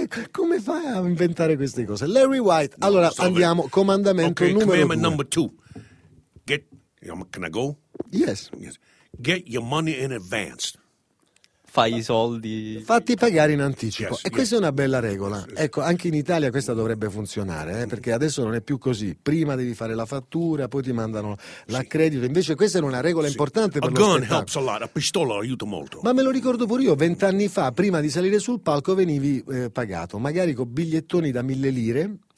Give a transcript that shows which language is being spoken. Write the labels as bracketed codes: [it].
[it] Come fai a inventare queste cose? Larry White. No, allora andiamo. Comandamento numero [en] commandment number two. Can I go? Yes. Get your money in advance. [it] Fai i soldi. Fatti pagare in anticipo. Yes, e questa è una bella regola. Ecco, anche in Italia questa dovrebbe funzionare, perché adesso non è più così. Prima devi fare la fattura, poi ti mandano l'accredito. Invece questa è una regola importante per lo spettacolo. [en] A gun helps a lot, [it] a pistola aiuta molto. Ma me lo ricordo pure io, 20 anni fa, prima di salire sul palco venivi pagato, magari con bigliettoni da 1000 lire.